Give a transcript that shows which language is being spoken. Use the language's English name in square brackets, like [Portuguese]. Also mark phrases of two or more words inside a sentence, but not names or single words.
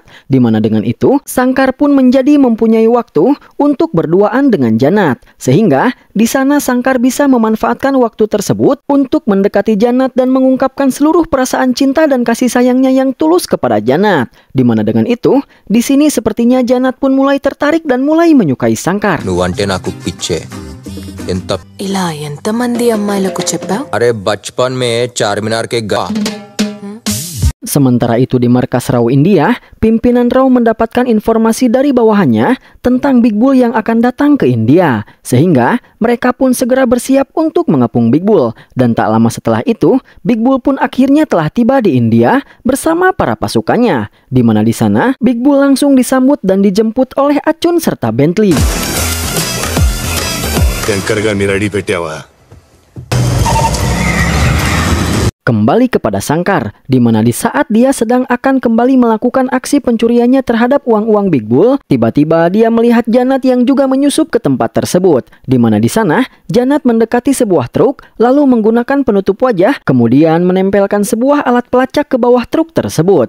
[Indonesian] Di mana dengan itu Shankar pun menjadi mempunyai waktu untuk berduaan dengan Janat. Sehingga di sana Shankar bisa memanfaatkan waktu tersebut untuk mendekati Janat dan mengungkapkan seluruh perasaan cinta dan kasih sayangnya yang tulus kepada Janat. Di mana dengan itu, di sini sepertinya Janat pun mulai tertarik dan mulai menyukai Shankar. [Telugu] నువ్వంటే నాకు పిచ్చే ఎంత ఇలా ఎంతమంది అమ్మాయిలకు చెప్పావు? [Hindi] अरे बचपन में चारमीनार के [Indonesian] Sementara itu di markas Raw India, pimpinan Raw mendapatkan informasi dari bawahannya tentang Big Bull yang akan datang ke India. Sehingga mereka pun segera bersiap untuk mengepung Big Bull. Dan tak lama setelah itu, Big Bull pun akhirnya telah tiba di India bersama para pasukannya. Di mana di sana, Big Bull langsung disambut dan dijemput oleh Acun serta Bentley. [Telugu] శంకర్ గారిని రెడీ పెట్టావా? [Indonesian] Kembali kepada Shankar, di mana di saat dia sedang akan kembali melakukan aksi pencuriannya terhadap uang-uang Big Bull, tiba-tiba dia melihat Janat yang juga menyusup ke tempat tersebut. Di mana di sana, Janat mendekati sebuah truk, lalu menggunakan penutup wajah, kemudian menempelkan sebuah alat pelacak ke bawah truk tersebut.